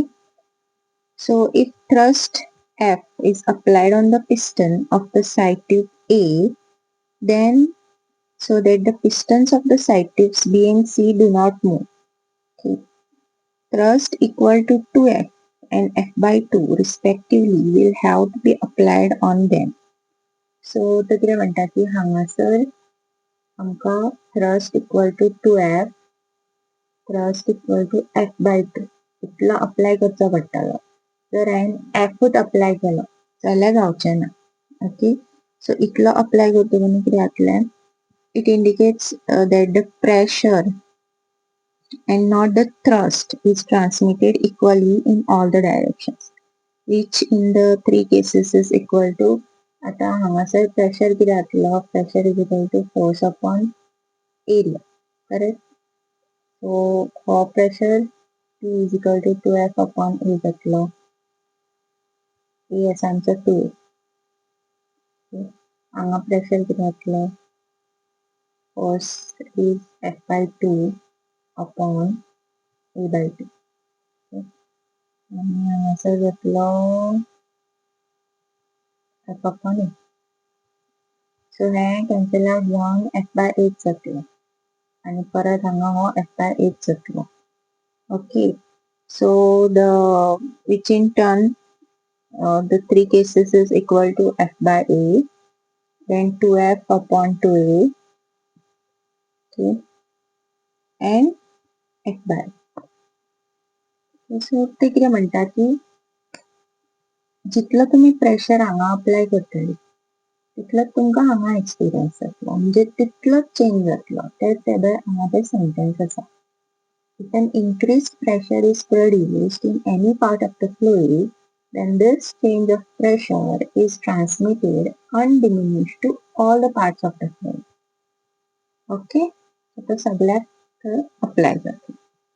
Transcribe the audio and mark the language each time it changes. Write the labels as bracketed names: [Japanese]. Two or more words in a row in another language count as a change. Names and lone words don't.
[English] So if thrust F is applied on the piston of the side tube A, then so that the pistons of the side tubes B and C do not move. Okay. Thrust equal to 2F and F by 2 respectively will have to be applied on them. [Konkani] So तो कितें म्हणटा की हांगासर आमकां [English] thrust equal to 2F thrust equal to F by 2 [Konkani] इतलो अप्लाय करचो पडटलो. जर हांवें Fूच अप्लाय केलो जाल्यार जावचें ना. [English] okay so [Konkani] इतलो अप्लाय करता म्हणून कितें जातलें [English] it indicates that the pressure and not the thrust is transmitted equally in all the directions, which in the three cases is equal to, [Konkani] आता हांगासर pressure कितें जातलो, [English] pressure is equal to force upon area, correct? So for pressure P is equal to 2F upon A जातलो, A is आमचो 2, [Konkani] हांगा pressure कितें जातलो, [English] force is F by 2 upon A by 2, [Konkani] आणि हांगासर जातलो F upon A. So हे [English] cancel out [Konkani] जावन F by 8 जातलो आणि परत हांगा हो F by 8 जातलो. [English] Okay, so the which in turn the three cases is equal to F by A, then 2F upon 2A, okay, and F by. [Konkani] So ते कितें म्हणटा की जितलो तुम्ही प्रेशर हांगा अप्लाय करतली तितलोच तुमकां हांगा एक्सपिरियन्स जातलो, म्हणजे तितलोच चेंज जातलो. तेच हांगा ते सेंटेन्स आसा. [English] If an increased pressure is produced in any part of the fluid, then this change of pressure is transmitted undiminished to all the parts of the fluid. [Konkani] Okay? So तो सगळ्यात apply जातो.